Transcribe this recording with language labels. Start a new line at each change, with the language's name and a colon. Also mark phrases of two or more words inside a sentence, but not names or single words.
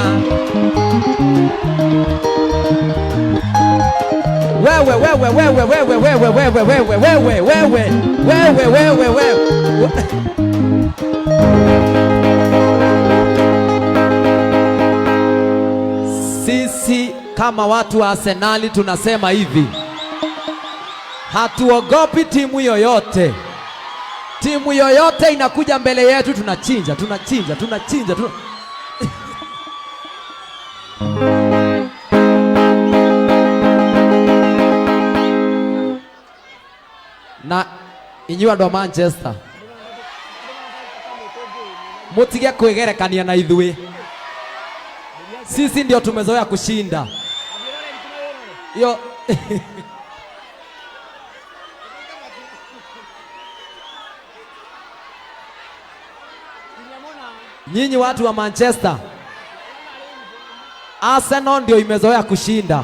Swahili: wewe sisi kama watu wa Arsenali tunasema hivi, hatuogopi timu yoyote. Timu yoyote inakuja mbele yetu tunachinja.
Kikuyu: Na inyuĩ andũ a Manchester mutige kwĩgerekania na ithuĩ,
Swahili: sisi ndio tumezoea kushinda yo. Nyinyi watu wa Manchester, Arsenal ndio imezoea kushinda.